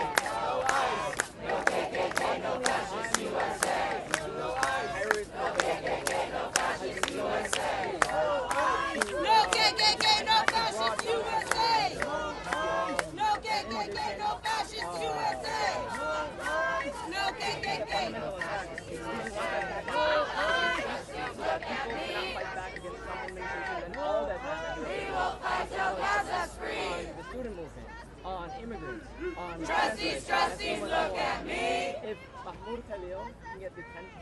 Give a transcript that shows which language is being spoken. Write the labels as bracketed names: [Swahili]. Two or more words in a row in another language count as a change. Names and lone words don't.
[English] No ICE! No KKK! No fascist USA! No ICE! No KKK! No fascist USA! No ICE! No KKK! No fascist USA! No KKK! No fascist USA! No KKK! No fascist Look at me! We will fight till Gaza's free! The student movement, on immigrants, on Trustees, look at me! If Mahmoud Khalil can get detention,